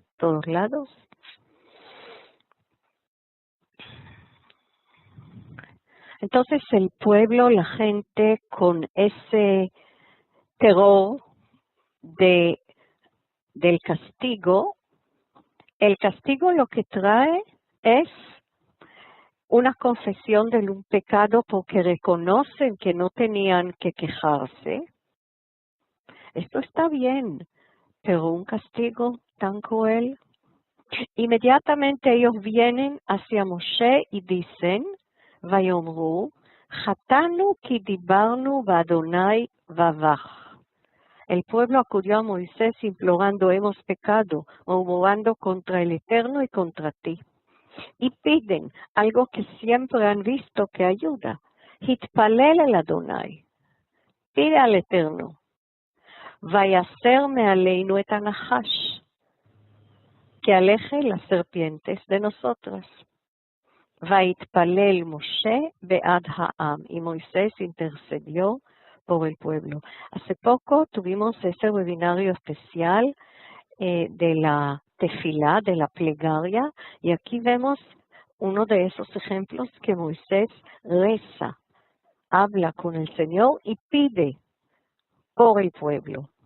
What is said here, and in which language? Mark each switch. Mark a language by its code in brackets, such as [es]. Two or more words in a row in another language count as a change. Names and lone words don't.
[es] Entonces el pueblo, la gente, con ese terror del castigo, el castigo lo que trae es una confesión de un pecado porque reconocen que no tenían que quejarse. Esto está bien, pero un castigo tan cruel. Inmediatamente ellos vienen hacia Moshe y dicen, [he] ויאמרו חטאנו כי דברנו ביהוה ובך. [es] El pueblo acudió a Moisés implorando, hemos pecado, murmurando contra el Eterno y contra ti. Y piden algo que siempre han visto que ayuda. [he] התפלל אל יהוה. [es] Pide al Eterno. [he] ויסר מעלינו את הנחש. [es] Que aleje las serpientes de nosotras. [he] ויתפלל משה בעד העם. [es] Y Moisés intercedió por el pueblo. Hace poco tuvimos ese webinario especial de la tefilá, de la plegaria, y aquí vemos uno de esos ejemplos que Moisés reza, habla con el Señor y pide por el pueblo.